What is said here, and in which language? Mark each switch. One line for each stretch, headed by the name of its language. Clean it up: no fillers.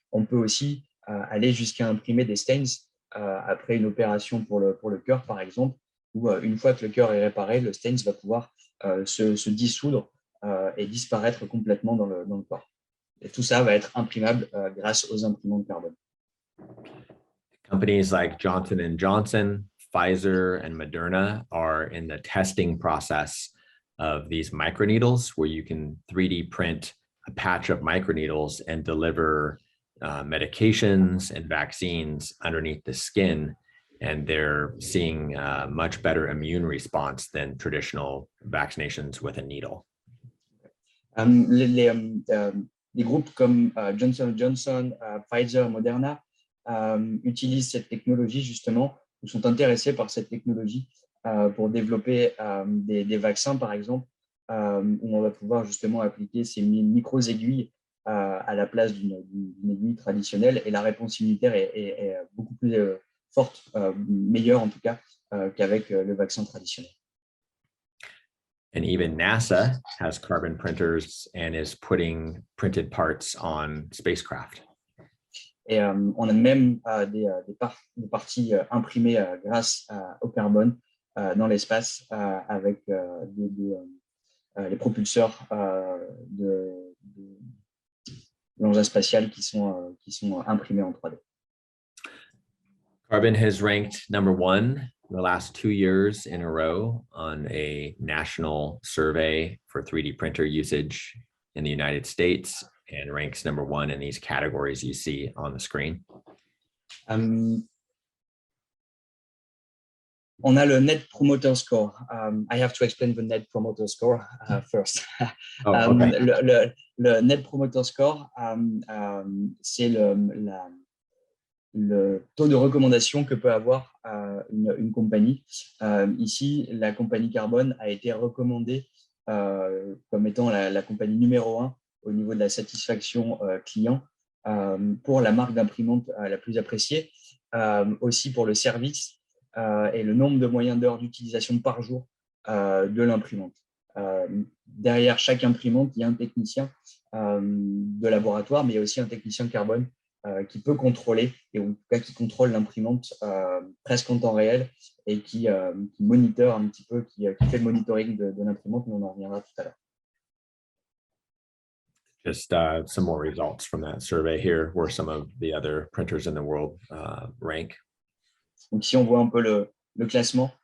French: On peut aussi aller jusqu'à imprimer des stains après une opération pour le cœur, par exemple, où une fois que le cœur est réparé, le stains va pouvoir se dissoudre et disparaître complètement dans le corps. Et tout ça va être imprimable grâce aux imprimantes carbone.
English: Companies like Johnson & Johnson, Pfizer, and Moderna are in the testing process of these microneedles, where you can 3D print a patch of microneedles and deliver medications and vaccines underneath the skin. And they're seeing a much better immune response than traditional vaccinations with a needle.
French: Les groupes comme Johnson & Johnson, Pfizer, Moderna utilisent cette technologie justement, ou sont intéressés par cette technologie pour développer des vaccins, par exemple, où on va pouvoir justement appliquer ces micro-aiguilles à la place d'une aiguille traditionnelle, et la réponse immunitaire est beaucoup plus forte, meilleure en tout cas, qu'avec le vaccin traditionnel.
English: And even NASA has carbon printers and is putting printed parts on spacecraft.
French: Et on a même des parties imprimées grâce au carbone dans l'espace avec les propulseurs de l'engin spatial qui sont imprimés en 3D.
English: Carbon has ranked #1 the last 2 years in a row on a national survey for 3D printer usage in the United States, and ranks #1 in these categories you see on the screen.
French: On a le Net Promoter Score.
English: I have to explain the Net Promoter Score first. Okay.
French: Le Net Promoter Score, c'est le taux de recommandation que peut avoir une compagnie. Ici, la compagnie Carbone a été recommandée comme étant la compagnie numéro 1 au niveau de la satisfaction client pour la marque d'imprimante la plus appréciée, aussi pour le service et le nombre de moyens d'heures d'utilisation par jour de l'imprimante. Derrière chaque imprimante, il y a un technicien de laboratoire, mais il y a aussi un technicien carbone qui peut contrôler, et en tout cas qui contrôle l'imprimante presque en temps réel, et qui moniteur un petit peu, qui fait le monitoring de l'imprimante, mais on en reviendra tout à l'heure.
English: Just some more results from that survey here, where some of the other printers in the world rank.
French: Donc ici, on voit un peu le classement.